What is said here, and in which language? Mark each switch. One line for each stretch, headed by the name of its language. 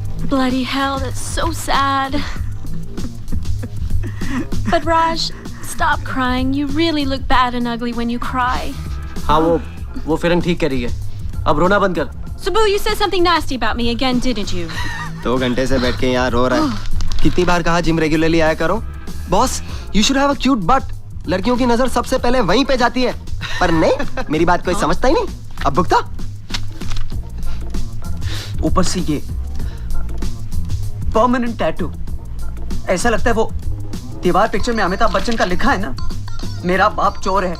English: Bloody hell, that's so sad. But Raj, stop crying. You really look bad and ugly when you cry.
Hindi: हाँ वो film ठीक करी है। अब रोना बंद कर।
English: Subbu, you said something nasty about me again, didn't you?
Hindi: 2 घंटे से बैठ के यहाँ रो रहा है। कितनी बार कहा जिम
English: regularly
Hindi: आया करो? Boss,
English: you should have a cute butt.
Hindi: लड़कियों की नजर सबसे पहले वहीं पे जाती है। पर नहीं, मेरी बात कोई समझता ही नहीं। अब भुगता। ऊपर से ये परमानेंट टैटू, ऐसा लगता है वो दीवार पिक्चर में अमिताभ बच्चन का लिखा है ना, मेरा बाप चोर है।